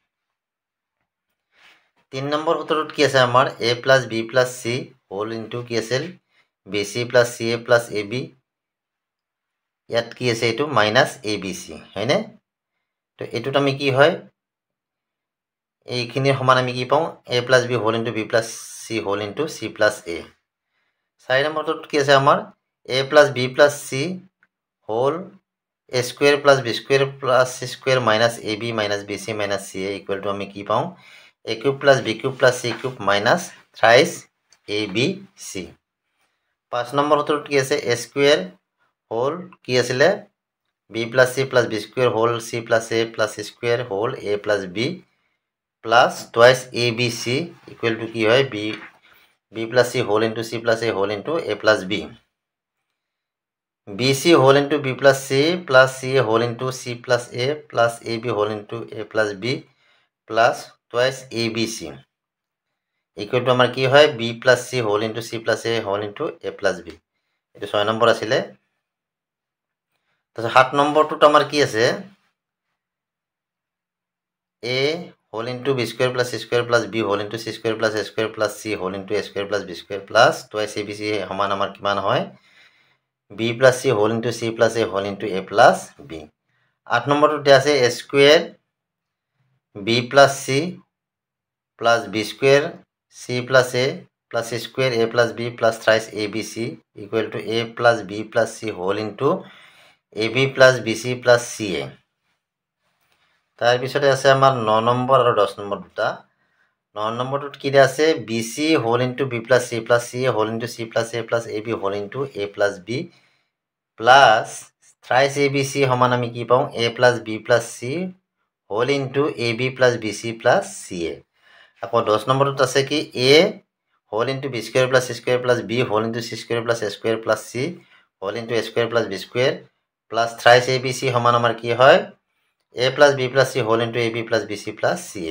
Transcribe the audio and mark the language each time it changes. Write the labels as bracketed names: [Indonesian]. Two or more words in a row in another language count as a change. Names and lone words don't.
[Assamese] 3 নম্বৰ সূত্ৰটোত কি আছে আমাৰ, a + b + c [English] whole into [Assamese] কি আছিল bc + ca + ab। ইয়াত কি আছে, এইটো মাইনাছ abc, হয়নে? তো এইটোত আমি কি হয়, এইখিনিৰ সমান আমি কি পাওঁ, [English] a + b whole into b + c whole into c + a। [Assamese] 4 নম্বৰটোত কি আছে আমাৰ, [English] a + b + c whole a square plus b square plus c square minus ab minus bc minus ca equal to [Assamese] আমি কি পাওঁ, [English] a cube plus b cube plus c cube minus thrice abc. [Assamese] 5 নম্বৰ সূত্ৰটোত কি আছে, [English] a square whole [Assamese] কি আছিলে [English] b + c + b square whole c + a + c square whole a + b plus twice abc equal to [Assamese] কি হয়, [English] b + c whole into c + a whole into a + b। bc whole into b + c + ca whole into c + a plus ab whole into a + b plus twice abc equal to [Assamese] আমাৰ কি হয়, [English] b + c whole into c + a whole into a + b। [Assamese] এইটো 6 নম্বৰ আছিলে। তাৰপিছত 7 নম্বৰটোত আমাৰ কি আছে, [English] a whole into b square plus c square plus b whole into c square plus a square plus c whole into a square plus b square plus twice abc [Assamese] সমান আমাৰ কিমান হয়, [English] b + c whole into c + a whole into a + b। [Assamese] 8 নম্বৰটোতে আছে [English] a square b + c plus b square c + a plus c square a + b plus thrice abc equal to a + b + c whole into ab + bc + ca. [Assamese] তাৰপিছতে আছে আমাৰ 9 নম্বৰ আৰু 10 নম্বৰ দুটা। 9 নম্বৰটোত কি দিয়া আছে, [English] bc whole into b + c + ca whole into c + a + ab whole into a + b plus thrice abc [Assamese] সমান আমি কি পাওঁ, [English] a + b + c whole into ab + bc + ca. [Assamese] আকৌ 10 নম্বৰটোত আছে কি [English] a whole into b square plus c square plus b whole into c square plus a square plus c whole into a square plus b square plus thrice abc [Assamese] সমান আমাৰ কি হয়, [English] a + b + c whole into ab + bc + ca.